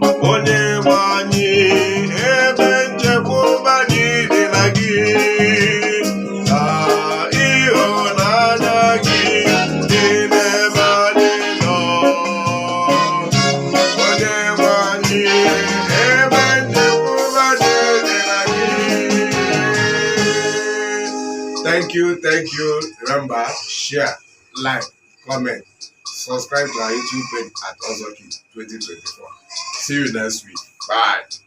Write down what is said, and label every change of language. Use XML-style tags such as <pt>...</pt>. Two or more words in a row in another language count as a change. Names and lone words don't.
<ig>Onye nwe anyị, ebe nchekwube anyị dị na gị. Na ịhụnanya gị dị n'ebe anyị nọ. Onye nwe anyị, ebe ndị mmadụ dị na gị.</ig> <en>Thank you, thank you. Remember, share, like, comment, subscribe to our YouTube page at Ozoki twenty twenty-four. See you next week. Bye.</en>